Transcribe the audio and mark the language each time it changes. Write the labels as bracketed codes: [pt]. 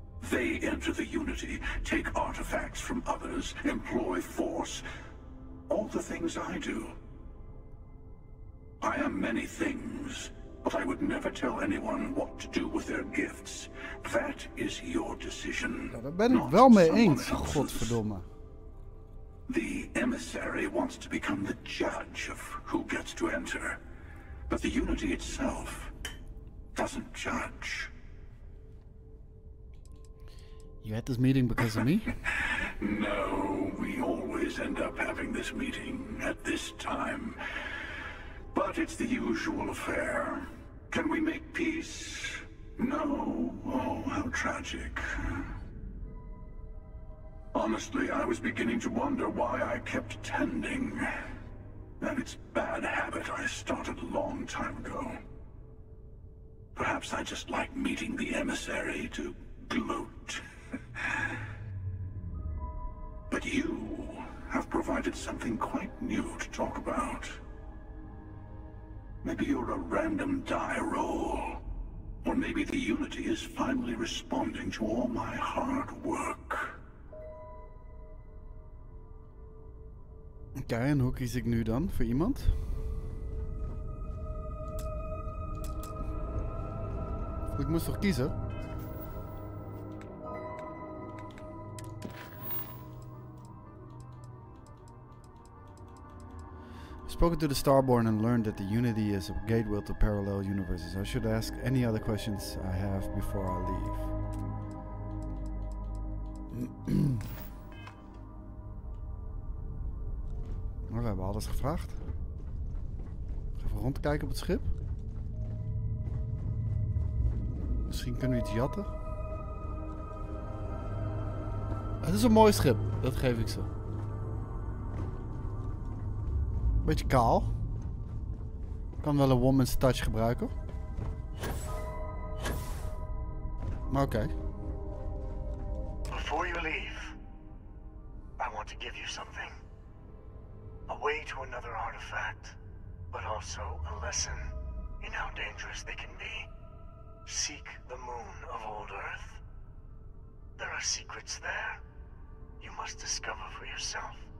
[en] They enter the Unity, take artifacts from others, employ force. All the things I do. I am many things, but I would never tell anyone what to do with their gifts. That is your decision. [nl] Ja, daar ben ik wel mee eens, godverdomme. [en] The emissary wants to become the judge of who gets to enter, but the Unity itself doesn't judge. You had this meeting because of me? No, we always end up having this meeting at this time. But it's the usual affair. Can we make peace? No. Oh, how tragic. Honestly, I was beginning to wonder why I kept attending. And it's a bad habit I started a long time ago. Perhaps I just like meeting the emissary to gloat. But you have provided something quite new to talk about. Maybe you're a random die roll. Or maybe the Unity is finally responding to all my hard work. [nl] Oké, en hoe kies ik nu dan voor iemand? Ik moest toch kiezen? [en] Spoken to the Starborn and learned that the Unity is a gateway to parallel universes. I should ask any other questions I have before I leave. [nl] Maar we hebben alles gevraagd. Even rondkijken op het schip. Misschien kunnen we iets jatten. Het is een mooi schip, dat geef ik ze. Beetje kaal. Kan wel een [en] woman's touch [nl] gebruiken. Maar oké. [en] Before you leave, I want to give you something. A way to another artifact, but also a lesson in how dangerous they can be. Seek the moon of old Earth. There are secrets there you must discover for yourself.